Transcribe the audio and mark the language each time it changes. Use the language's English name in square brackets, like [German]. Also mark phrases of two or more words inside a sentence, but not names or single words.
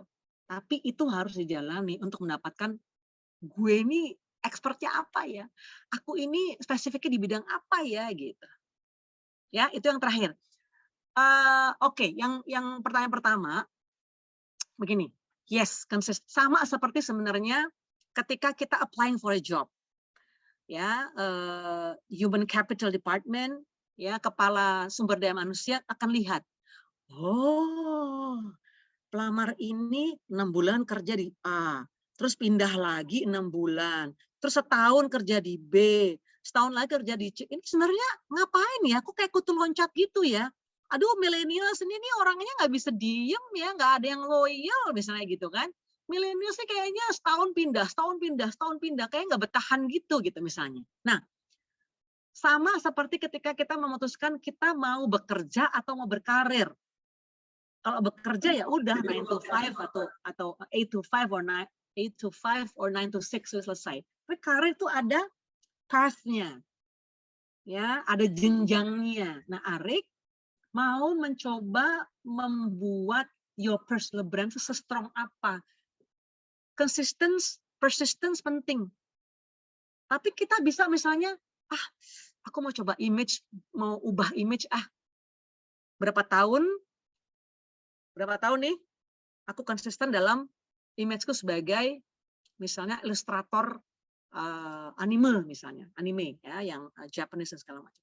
[Indonesian] Tapi itu harus dijalani untuk mendapatkan gue ini expertnya apa ya? Aku ini spesifiknya di bidang apa ya gitu. Ya, itu yang terakhir. Oke, yang pertanyaan pertama begini. Yes, sama seperti sebenarnya ketika kita [English] applying for a job. Ya, human capital department, [Indonesian] ya, kepala sumber daya manusia akan lihat, pelamar ini 6 bulan kerja di A, terus pindah lagi 6 bulan, terus setahun kerja di B, setahun lagi kerja di C. Ini sebenarnya ngapain ya? Aku kayak kutu loncat gitu ya. Aduh, milenial ini orangnya nggak bisa diem ya, nggak ada yang loyal misalnya gitu kan. Milenial sih kayaknya setahun pindah, kayak nggak bertahan gitu misalnya. Nah, sama seperti ketika kita memutuskan kita mau bekerja atau mau berkarir. Kalau bekerja ya udah [English] 9 to 5 [Indonesian] atau [English] 8 to 5 or 8 to 5 or 9 to 6 [Indonesian] sudah selesai. Tapi karir itu ada path-nya. Ya, ada jenjangnya. Nah, Arik mau mencoba membuat [English] your personal brand [Indonesian] se-strong apa? Persistence penting. Tapi kita bisa misalnya, aku mau coba image, mau ubah image, berapa tahun nih, aku konsisten dalam imageku sebagai misalnya ilustrator anime ya, yang Japanese dan segala macam.